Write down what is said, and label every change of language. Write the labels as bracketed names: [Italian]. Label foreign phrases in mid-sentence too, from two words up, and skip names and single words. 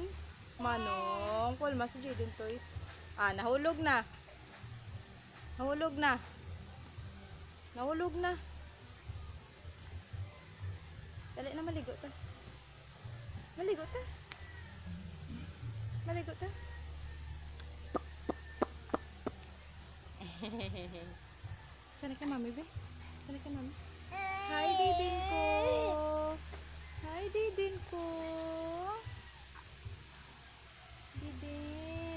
[Cebuano] Manong, pulma si Jaden, Toys. Ah, nahulog na. Nahulog na. Nahulog na. Dali na, maligo ta. Maligo ta. Maligo ta. Sana ka, mami, be? Sana ka, mami? Hi, Didin ko. Hi, Didin ko. Didin.